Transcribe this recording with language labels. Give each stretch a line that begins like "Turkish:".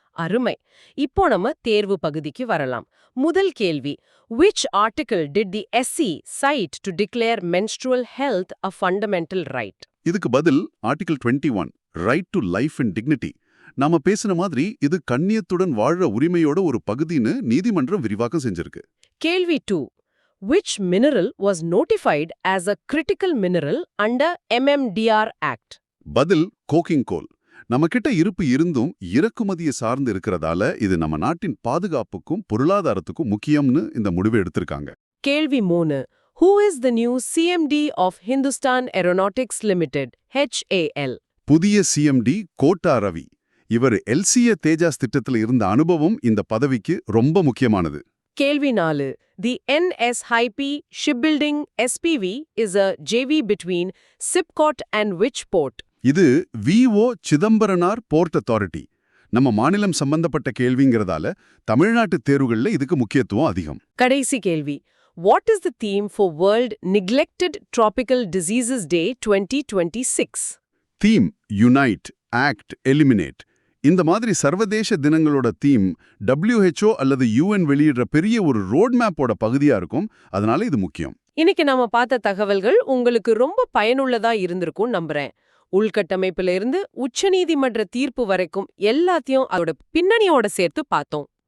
Tamil: அருமை. இப்போ நம்ம தேர்வு பகுதிக்கு வரலாம். முதல் கேள்வி,
English: which article did the SC cite to declare menstrual health a fundamental right?
Tamil: இதுக்கு பதில்
English: Article 21, right to life and dignity.
Tamil: நாம பேசின மாதிரி இது கண்ணியத்துடன் வாழற உரிமையோட ஒரு பகுதின்னு நீதிமன்றம் விரிவாக்கம் செஞ்சிருக்கு. கேள்வி 2,
English: which mineral was notified as a critical mineral under MMDR Act?
Tamil: பதில் கோக்கிங் கோல். நம்ம கிட்ட இருப்பு இருந்தும் இறக்குமதியை சார்ந்து இருக்கிறதால இது நம்ம நாட்டின் பாதுகாப்புக்கும் பொருளாதாரத்துக்கும் முக்கியம்னு இந்த முடிவை எடுத்திருக்காங்க. கேள்வி 3,
English: who is the new CMD of Hindustan Aeronautics Limited, HAL?
Tamil: புதிய CMD கோட்டா ரவி. இவர் LCA தேஜாஸ் திட்டத்தில் இருந்த அனுபவம் இந்த பதவிக்கு ரொம்ப முக்கியமானது. கேள்வி 4.
English: The NSHP Shipbuilding SPV is a JV between SIPCOT and which port?
Tamil: இது விஓ சிதம்பரனார் போர்ட் அத்தாரிட்டி. நம்ம மாநிலம் சம்பந்தப்பட்ட கேள்விங்கிறதால தமிழ்நாட்டு தேர்வுகள்ல இதுக்கு முக்கியத்துவம் அதிகம். கடைசி கேள்வி.
English: What is the theme for World Neglected Tropical Diseases Day 2026? Theme unite, act, eliminate.
Tamil: இந்த மாதிரி சர்வதேச தினங்களோட தீம் WHO அல்லது UN வெளியிடுற பெரிய ஒரு ரோட் மேப்போட பகுதியா இருக்கும். அதனால இது முக்கியம். இன்னைக்கு நாம பார்த்த தகவல்கள் உங்களுக்கு ரொம்ப பயனுள்ளதா இருந்திருக்கும் நம்புறேன். உள்கட்டமைப்புல இருந்து உச்சநீதிமன்ற தீர்ப்பு வரைக்கும் எல்லாத்தையும் அதோட பின்னணியோட சேர்த்து பார்த்தோம்.